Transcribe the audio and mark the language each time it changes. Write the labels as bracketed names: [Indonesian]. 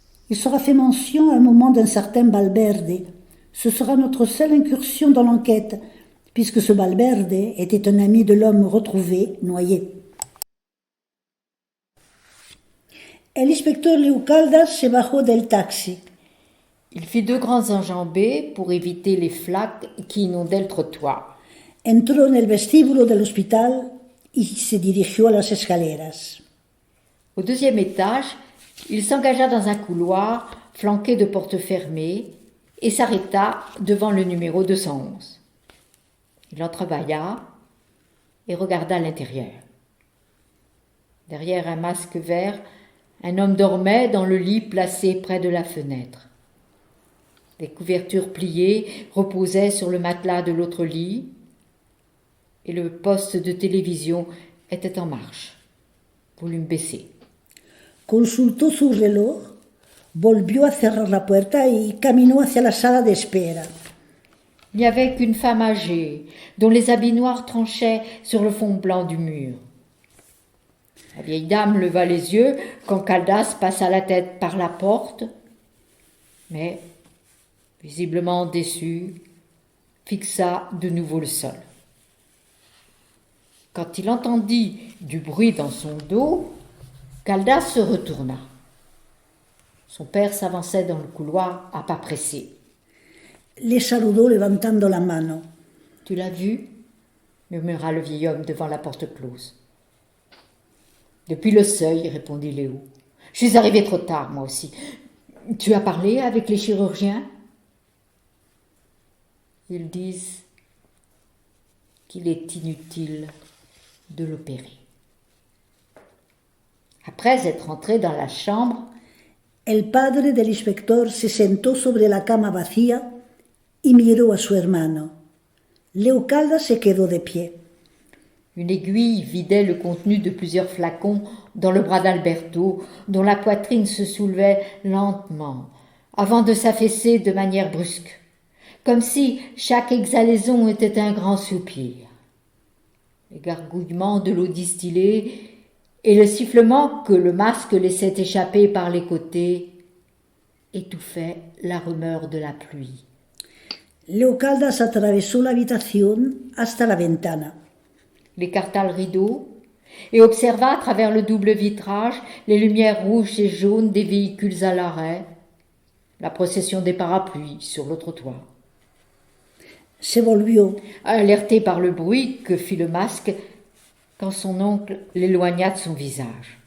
[French] Il sera fait mention à un moment d'un certain Balberde. Ce sera notre seule incursion dans l'enquête, puisque ce Balberde était un ami de l'homme retrouvé, noyé. [Spanish] El inspector Léo Caldas se bajó del taxi. [French] Il fit 2 grands enjambées pour éviter les flaques qui inondaient le trottoir. [Spanish] Entró en el vestíbulo del hospital y se dirigió a las escaleras. [French] Au 2e étage, il s'engagea dans un couloir flanqué de portes fermées et s'arrêta devant le numéro 211. Il entrebâilla et regarda l'intérieur. Derrière un masque vert, un homme dormait dans le lit placé près de la fenêtre. Des couvertures pliées reposaient sur le matelas de l'autre lit et le poste de télévision était en marche, volume baissé. [Spanish] Consultó su reloj, volvió a cerrar la puerta y caminó hacia la sala de espera. [French] Il n'y avait qu'une femme âgée, dont les habits noirs tranchaient sur le fond blanc du mur. La vieille dame leva les yeux quand Caldas passa la tête par la porte, mais, visiblement déçu, fixa de nouveau le sol. Quand il entendit du bruit dans son dos, Caldas se retourna. Son père s'avançait dans le couloir à pas pressés. [Spanish] Le saludó levantando la mano. [French] « Tu l'as vu ?» murmura le vieil homme devant la porte close. « Depuis le seuil, » répondit Léo. « Je suis arrivé trop tard, moi aussi. Tu as parlé avec les chirurgiens ?» Ils disent qu'il est inutile de l'opérer. Après être entré dans la chambre, [Spanish] el padre del inspector se sentó sobre la cama vacía y miró a su hermano. Léo Caldas se quedó de pie. [French] Une aiguille vidait le contenu de plusieurs flacons dans le bras d'Alberto, dont la poitrine se soulevait lentement, avant de s'affaisser de manière brusque, comme si chaque exhalaison était un grand soupir. Les gargouillements de l'eau distillée et le sifflement que le masque laissait échapper par les côtés étouffaient la rumeur de la pluie. [Spanish] Léo Caldas atravesó la habitación hasta la ventana. [French] Il écarta le rideau et observa à travers le double vitrage les lumières rouges et jaunes des véhicules à l'arrêt, la procession des parapluies sur le trottoir. [Spanish] Se volvió. [French] Alerté par le bruit que fit le masque quand son oncle l'éloigna de son visage.